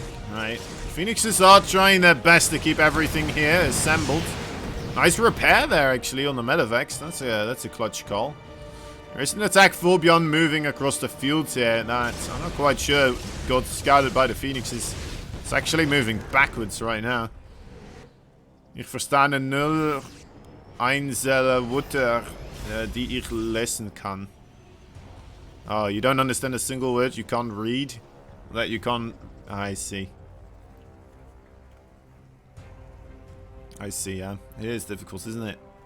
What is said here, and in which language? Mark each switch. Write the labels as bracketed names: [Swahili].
[English] All right, Phoenixes are trying their best to keep everything here assembled. Nice repair there, actually, on the Medivacs. That's a clutch call. There is an attack full BYUN moving across the field here. That I'm not quite sure got scouted by the Phoenixes. It's actually moving backwards right now. [German] Ich verstehe null einzelne Wörter, die ich lesen kann. [English] Oh, you don't understand a single word you can't read? That you can't... I see. I see, yeah. It is difficult, isn't it?